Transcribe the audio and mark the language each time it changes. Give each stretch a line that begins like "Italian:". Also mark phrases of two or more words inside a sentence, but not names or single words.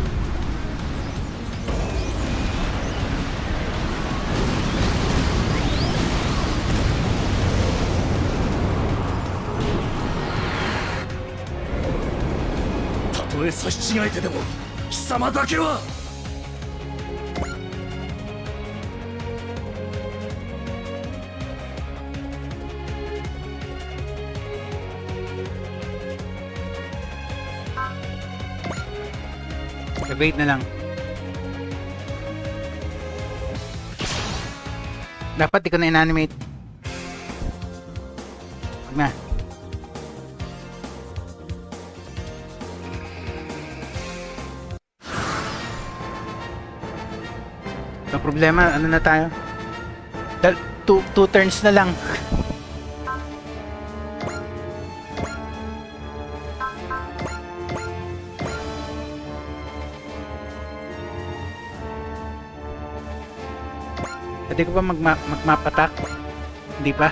Japanese: たとえ差し違えてでも貴様だけは。
Filipino: Wait na lang. Dapat di ko na inanimate. Huwag na. Ang problema, ano na tayo?
English: Two turns
Filipino: na lang. Pwede ko ba mag-
English: map attack?
Filipino: Hindi pa.